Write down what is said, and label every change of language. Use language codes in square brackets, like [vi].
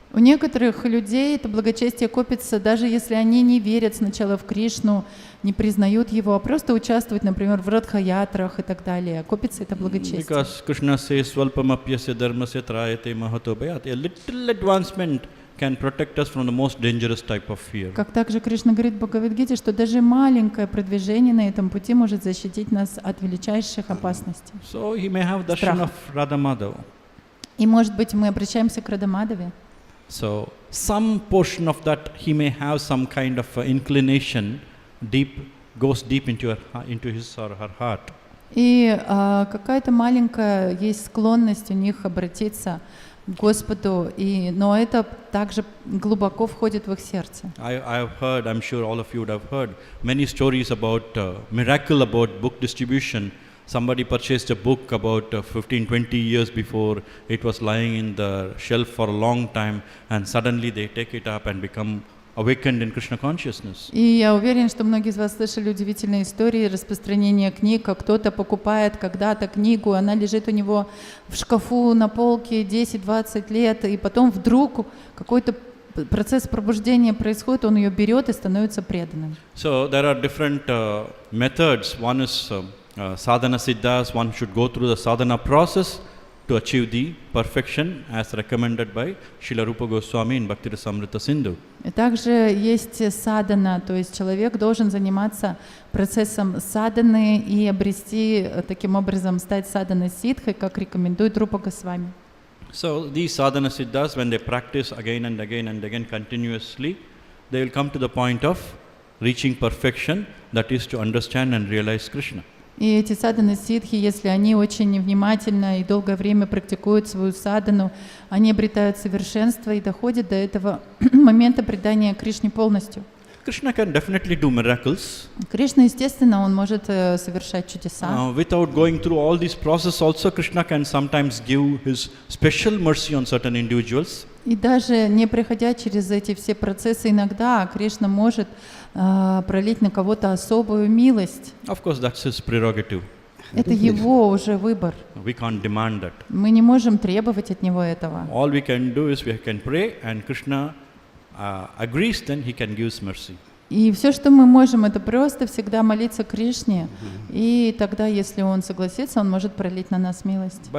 [ru] У некоторых людей это благочестие копится, даже если они не верят сначала в Кришну, не признают его, а просто участвуют, например, в радха-ятрах и так далее. Копится это благочестие. [en] Because Krishna says, [sa] "Swalpamapyasya dharmasya trayate mahato bhayat." [en] A little advancement can protect us from the most dangerous type of fear. [ru] Как также Кришна говорит в Бхагавад-гите, что даже маленькое продвижение на этом пути может защитить нас от величайших опасностей. [en] So he may have darshan of Radha Madhava. [ru] И, может быть, мы обращаемся к Радамадаве. [en] So some portion of that he may have some kind of inclination, goes deep into his or her heart. [ru] И какая-то маленькая есть склонность у них обратиться к Господу, но это также глубоко входит в их сердце. [en] I have heard, I'm sure all of you would have heard, many stories about miracle about book distribution. Somebody purchased a book about 15-20 years before. It was lying in the shelf for a long time, and suddenly they take it up and become awakened in Krishna consciousness. [ru] И я уверен, что многие из вас слышали удивительные истории распространения книг, как кто-то покупает когда-то книгу, она лежит у него в шкафу на полке 10-20 лет, и потом вдруг какой-то процесс пробуждения происходит, он ее берет и становится преданным. [en] So there are different methods. One is sadhana siddhas. One should go through the sadhana process to achieve the perfection as recommended by Srila Rupa Goswami in Bhakti Rasamrita Sindhu. [ru] И также есть садхана, то есть человек должен заниматься процессом садханы и обрести, таким образом стать садхана сиддхой, как рекомендует Рупа Госвами. [en] So these sadhana siddhas, when they practice again and again and again continuously, they will come to the point of reaching perfection, that is to understand and realize Krishna. [ru] И эти садханы сиддхи, если они очень внимательно и долгое время практикуют свою садхану, они обретают совершенство и доходят до этого момента предания Кришне полностью. [en] Krishna can definitely do miracles. [ru] Кришна, естественно, он может совершать чудеса. [en] Without going through all these processes, also Krishna can sometimes give his special mercy on certain individuals. [ru] И даже не проходя через эти все процессы, иногда Кришна может пролить на кого-то особую милость. [en] Of course, that's his prerogative. [ru] Это его уже выбор. [en] We can't demand that. [ru] Мы не можем требовать от него этого. [en] All we can do is we can pray, and Krishna agrees, then he can give mercy. [ru] И все, что мы можем, это просто всегда молиться Кришне, и тогда, если он согласится, он может пролить на нас милость.